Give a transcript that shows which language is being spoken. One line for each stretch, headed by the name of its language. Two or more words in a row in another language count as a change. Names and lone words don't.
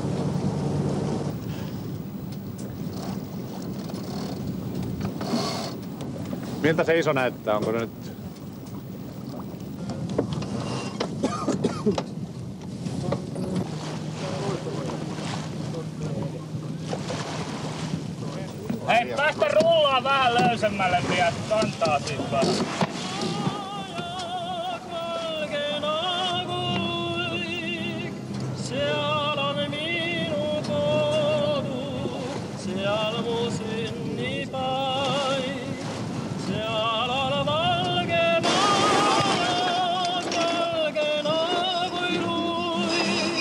Finnish: Miltä se iso näyttää? Onko ne nyt... Hei, päästä rullaa vähän löysemmälle vielä, kantaa siitä vähän.
Estonian: Seal on minu kodu, seal mu sünnipaik. Seal on valge majak, valge nagu luik.